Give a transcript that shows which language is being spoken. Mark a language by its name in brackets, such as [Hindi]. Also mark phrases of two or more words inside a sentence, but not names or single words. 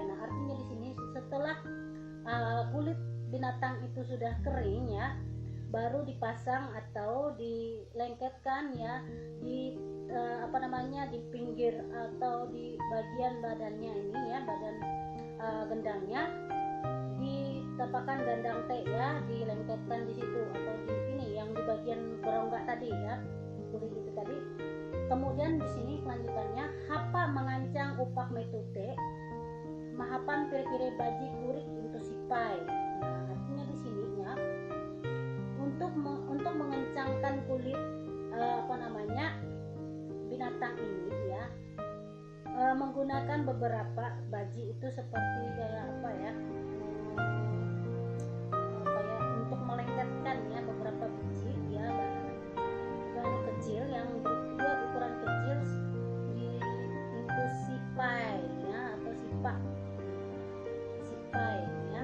[Indonesian] Nah, artinya di sini setelah kulit binatang itu sudah kering ya, baru dipasang atau dilengketkan ya di di pinggir atau di bagian badannya ini ya, badan gendangnya ditapakan gandang teh ya, dilengketkan di situ atau di ini yang di bagian berongga tadi ya, kulit itu tadi. [Ngaju] Kemudian di sini kelanjutannya hapa mengancang upak metute mahapan pire-pire baji kurik untuk sipai. [Indonesian] Nah, artinya di sini ya, untuk mengencangkan kulit binatang ini ya, menggunakan beberapa baji itu seperti kayak untuk melengketkan ya beberapa biji ya, bahan kecil yang berbuat ukuran kecil untuk sipai ya, atau sipai ya.